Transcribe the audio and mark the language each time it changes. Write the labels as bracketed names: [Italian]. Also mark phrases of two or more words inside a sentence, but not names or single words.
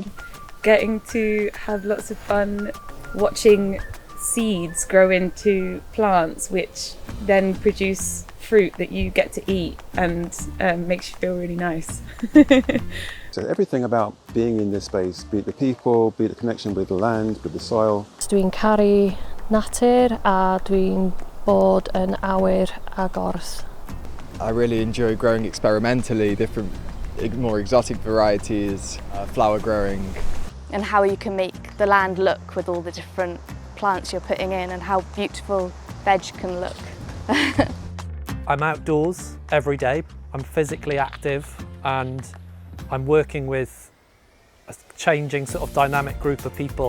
[English] Getting to have lots of fun watching seeds grow into plants, which then produce fruit that you get to eat and makes you feel really nice. So everything about being in this space, be it the people, be it the connection with the land, with the soil. [Welsh] Dwi'n caru natur a dwi'n bod yn awyr agors. [English] I really enjoy growing experimentally different more exotic varieties, flower growing. And how you can make the land look with all the different plants you're putting in and how beautiful veg can look. I'm outdoors every day, I'm physically active and I'm working with a changing sort of dynamic group of people.